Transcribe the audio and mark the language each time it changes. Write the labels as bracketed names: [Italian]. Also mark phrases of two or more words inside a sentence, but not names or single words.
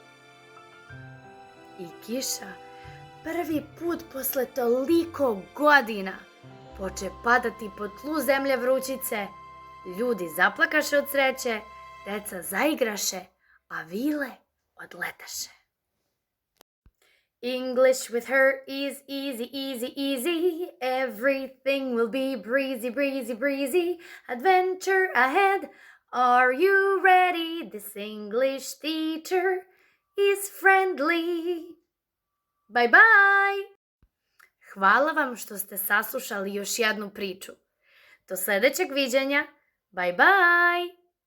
[Serbian] I kiša prvi put posle toliko godina poče padati po tlu zemlje vrućice. Ljudi zaplakaše od sreće, deca zaigraše, a vile odletaše. [English] English with her is easy, easy, easy. Everything will be breezy, breezy, breezy. Adventure ahead. Are you ready? This English teacher is friendly. Bye bye! [Serbian] Hvala vam što ste saslušali još jednu priču. Do sledećeg viđenja. [English] Bye bye!